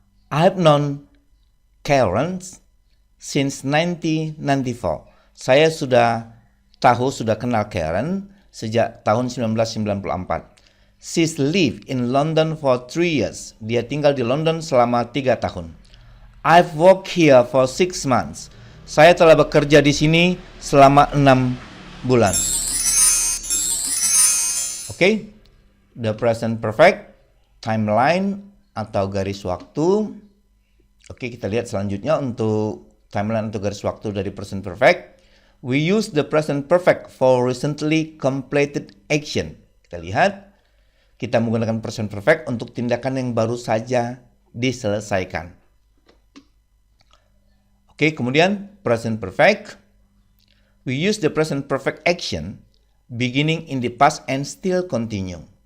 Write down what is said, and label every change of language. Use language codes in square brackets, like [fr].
[en] I have known Karen since 1994. [id] Saya sudah kenal Karen sejak tahun 1994. [en] She's lived in London for 3 years. [id] Dia tinggal di London selama 3 tahun. [en] I've worked here for 6 months. [id] Saya telah bekerja di sini selama 6 bulan. [en] Oke, the present perfect, timeline [id] atau garis waktu. Oke, kita lihat selanjutnya untuk timeline atau garis waktu dari present perfect. [en] We use the present perfect for recently completed action. [id] Kita lihat, kita menggunakan present perfect untuk tindakan yang baru saja diselesaikan. [en] Oke, [id] kemudian [en] present perfect. We use the present perfect action beginning in the past and still continue.